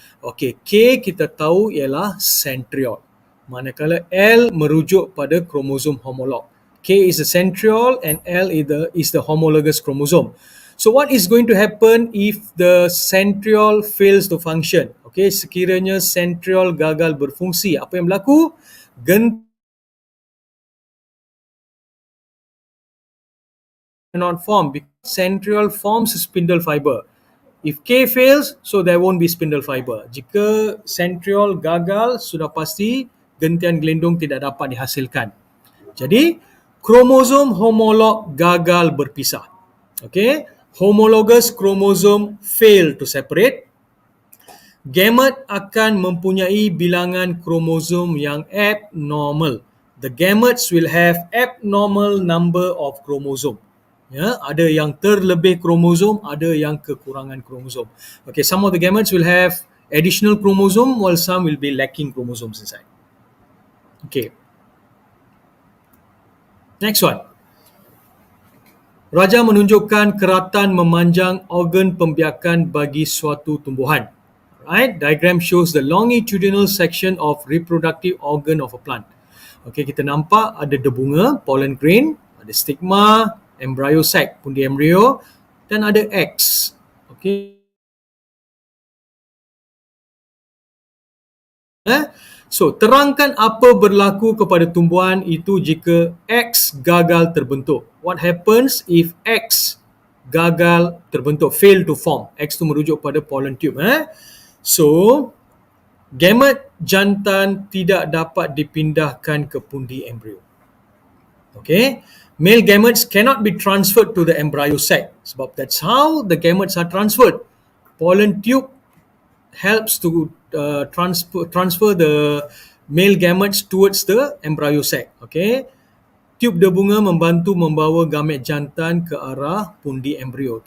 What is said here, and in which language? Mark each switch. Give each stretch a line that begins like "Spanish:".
Malay: Okay, K kita tahu ialah centriole. Manakala L merujuk pada kromosom homolog.
English: K is the centriole and L is the homologous chromosome. So what is going to happen if the centriole fails to function?
Malay: Okay, sekiranya centriole gagal berfungsi, apa yang berlaku?
English: Cannot form because centriole forms a spindle fiber. If K fails, so there won't be spindle fiber.
Malay: Jika centriole gagal, sudah pasti gentian gelindung tidak dapat dihasilkan. Jadi, kromosom homolog gagal berpisah.
English: Okay, homologous chromosome fail to separate.
Malay: Gamete akan mempunyai bilangan kromosom yang abnormal.
English: The gametes will have abnormal number of chromosome.
Malay: Ya, ada yang terlebih kromosom, ada yang kekurangan kromosom.
English: Okay, some of the gametes will have additional chromosome while some will be lacking chromosomes inside. Okay.
Malay: Next one. Raja menunjukkan keratan memanjang organ pembiakan bagi suatu tumbuhan. Right?
English: Diagram shows the longitudinal section of reproductive organ of a plant.
Malay: Okay, kita nampak ada debunga, pollen grain, ada stigma, embryo sac, pundi embrio, dan ada eggs. Okay. So, terangkan apa berlaku kepada tumbuhan itu jika X gagal terbentuk.
English: What happens if X
Malay: gagal terbentuk,
English: fail to form?
Malay: X tu merujuk pada pollen tube. So, gamete jantan tidak dapat dipindahkan ke pundi embrio.
English: Okay, male gametes cannot be transferred to the embryo sac. Sebab that's how the gametes are transferred. Pollen tube helps to transfer the male gametes towards the embryo sac. Okay,
Malay: Tube debunga membantu membawa gamet jantan ke arah pundi embrio.